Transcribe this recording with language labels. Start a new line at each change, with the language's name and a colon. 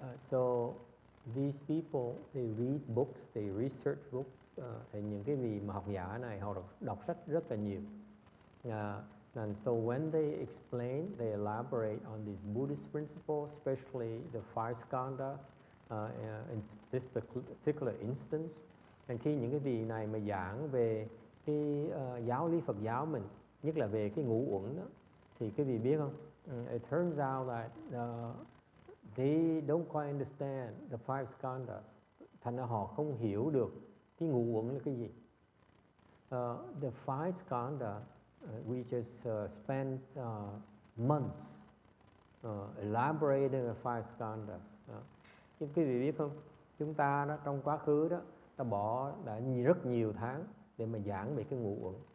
English: So these people, they read books, they research books.
Vietnamese: Thì những cái vị mà học giả này họ đọc sách rất là nhiều.
English: And so when they explain, they elaborate on these Buddhist principles, especially the five skandhas, in this particular instance.
Vietnamese: And khi những cái vị này mà giảng về cái giáo lý Phật giáo mình, nhất là về cái ngũ uẩn đó, thì cái vị biết không?
English: It turns out that they don't quite understand the five skandhas.
Vietnamese: Thành ra họ không hiểu được cái ngũ uẩn là cái gì.
English: The five skandhas, we just spent months elaborating the five skandhas.
Vietnamese: Quý vị biết không? Chúng ta đó trong quá khứ đó, ta đã rất nhiều tháng để mà giảng về cái ngũ uẩn.